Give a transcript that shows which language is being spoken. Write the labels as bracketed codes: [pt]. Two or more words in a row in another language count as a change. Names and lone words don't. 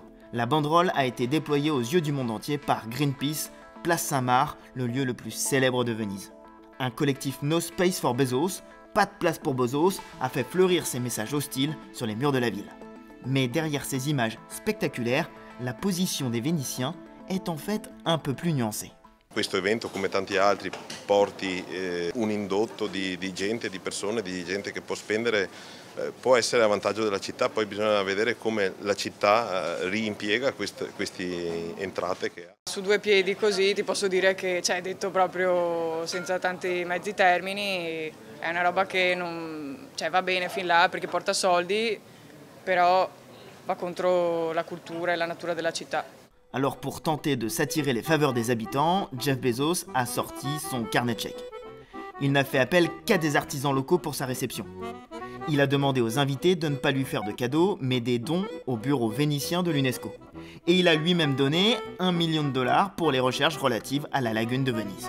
[fr] La banderole a été déployée aux yeux du monde entier par Greenpeace, Place Saint-Marc, le lieu le plus célèbre de Venise. Un collectif No Space for Bezos, pas de place pour Bezos, a fait fleurir ses messages hostiles sur les murs de la ville. Mais derrière ces images spectaculaires, la position des Vénitiens est en fait un peu plus nuancée. [it] Questo evento, come tanti altri, porti un indotto di gente, di persone, di gente che può spendere, può essere a vantaggio della città, poi bisogna vedere come la città riimpiega queste entrate che ha. Su due piedi così ti posso dire che, detto proprio senza tanti mezzi termini, è una roba che non, va bene fin là perché porta soldi, però va contro la cultura e la natura della città. [fr] Alors pour tenter de s'attirer les faveurs des habitants, Jeff Bezos a sorti son carnet de chèques. Il n'a fait appel qu'à des artisans locaux pour sa réception. Il a demandé aux invités de ne pas lui faire de cadeaux, mais des dons au bureau vénitien de l'UNESCO. Et il a lui-même donné 1 million de dollars pour les recherches relatives à la lagune de Venise.